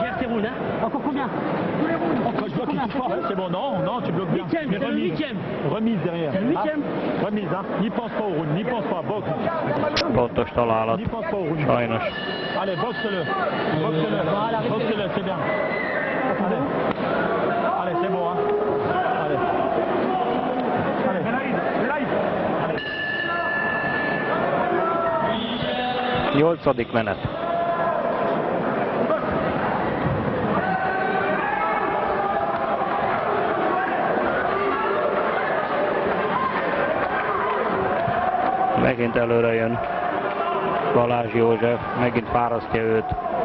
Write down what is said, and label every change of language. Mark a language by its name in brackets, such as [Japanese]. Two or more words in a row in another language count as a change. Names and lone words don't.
[French] C'est bon, non, tu bloques bien. Mais remise derrière. Remise, hein. N'y pense pas au round, n'y pense pas, boxe. [Hungarian] Pontos találat. [French] N'y pense pas au round. [Hungarian] Sajnos. [French] Allez, boxe-le. Boxe-le, c'est bien. Allez, c'est bon, hein. Allez. [Hungarian] Nyolcadik menet. Megint előre jön Balázs József, megint fárasztja őt.